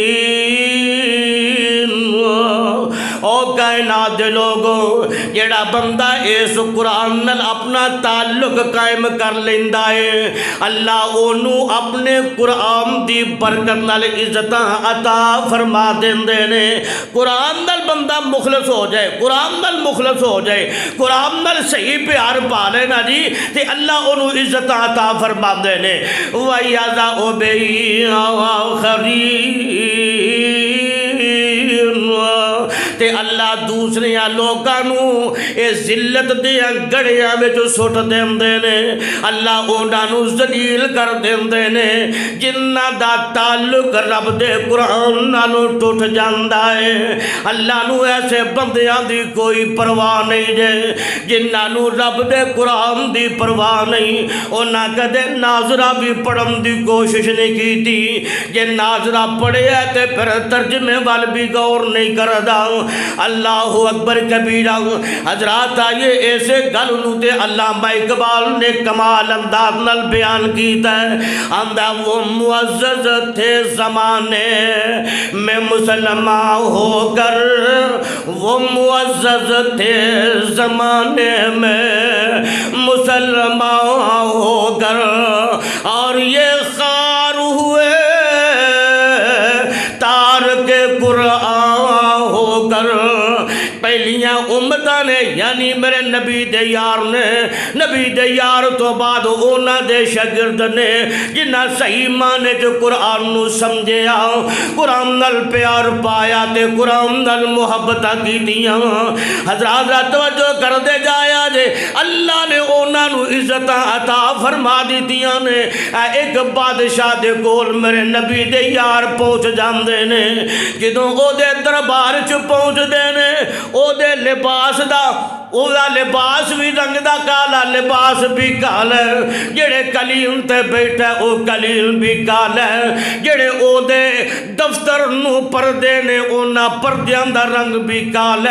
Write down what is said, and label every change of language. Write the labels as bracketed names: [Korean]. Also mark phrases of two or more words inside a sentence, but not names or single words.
[Punjabi] او کائنات دے لوگوں جیڑا بندہ اس قرآن نال اپنا تعلق قائم کر لیندا ہے اللہ انہوں اپنے قرآن دی برکت نال عزتاں عطا فرما دیندے نے قرآن نال بندہ مخلص ہو جائے قرآن نال صحیح پیار پا لے نا جی تے اللہ انہوں عزتاں عطا فرما دے نے [Arabic] وَيَضَعُ بِهِ آخَرِينَ [Punjabi] تے اللہ دوسرے لوگوں اے ذلت دیا گڑیاں وچ سٹ دیندے نے اللہ انہاں نو ذلیل کر دیندے نے جنہاں دا تعلق رب دے قرآن نال ٹوٹ جاندا ہے اللہ نو ایسے بندیاں دی کوئی پرواہ نہیں جے جنہاں نو رب دے قرآن دی پرواہ نہیں انہاں کدے ناظرہ بھی پڑھن دی کوشش نہیں کیتی جے ناظرہ پڑھے تے پھر ترجمے وال بھی غور نہیں کردا اللہ اکبر کبیرہ حضرات آئیے ایسے گلوں تے علامہ اقبال نے کمال انداز نال بیان کیتا ہے آندہ [Urdu] وہ معزز تھے زمانے میں مسلمان ہو کر وہ معزز تھے زمانے میں مسلمان ہو کر اور یہ خار ہوئے تارک قرآن ہو کر [Punjabi] پہلیاں امتاں نے یعنی میرے نبی دے یار نے نبی دے یار تو بعد اونا دے شاگرد نے جنہاں صحیح معنی جو قرآن نو سمجھیا قرآن نال پیار پایا تے قرآن نال محبت کی دیاں حضرات توجہ کر دے جایا جے اللہ نے اونا نو عزت عطا فرما دیتیاں نے ایک بادشاہ دے کول میرے نبی دے یار پہنچ جاندے نے جدوں او دے دربار چ پہنچ دے نے او دے لباس دا ਉਹਦਾ ਲਿਬਾਸ ਵੀ ਰੰਗ ਦਾ ਕਾਲਾ, ਲਿਬਾਸ ਵੀ ਕਾਲਾ। ਜਿਹੜੇ ਕਲੀਮ ਤੇ ਬੈਠਾ ਉਹ ਕਲੀਮ ਵੀ ਕਾਲਾ। ਜਿਹੜੇ ਉਹਦੇ ਦਫ਼ਤਰ ਨੂੰ ਪਰਦੇ ਨੇ ਉਹਨਾਂ ਪਰਦਿਆਂ ਦਾ ਰੰਗ ਵੀ ਕਾਲਾ।